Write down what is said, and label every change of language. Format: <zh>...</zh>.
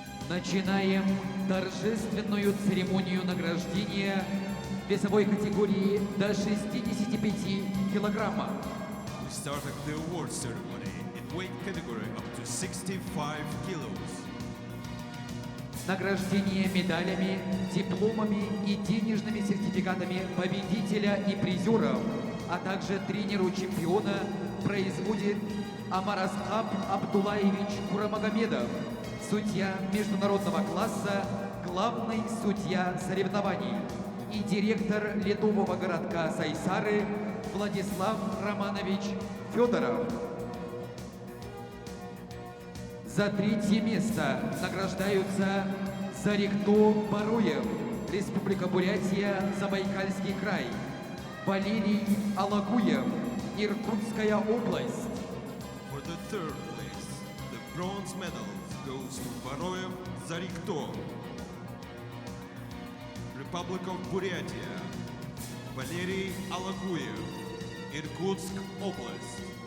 <ru>Начинаем торжественную церемонию награждения весовой категории до 65 килограммов.</ru> <en>We started the award ceremony in weight category up to 65 kilos.</en> <ru>Награждение медалями, дипломами и денежными сертификатами победителя и призеров, а также тренеру чемпиона производит Амаразхаб Абдулаевич Курамагомедов, судья международного класса, главный судья соревнований и директор ледового городка Сайсары Владислав Романович Федоров. За 3-е место награждаются Зарикто Баруев, Республика Бурятия, Забайкальский край, Валерий Алагуев, Иркутская область.</ru> <en>For the 3rd place, the bronze medal goes to Baroev Zarikto, Republic of Buryatia, Валерий Алагуев, Иркутск область.</en>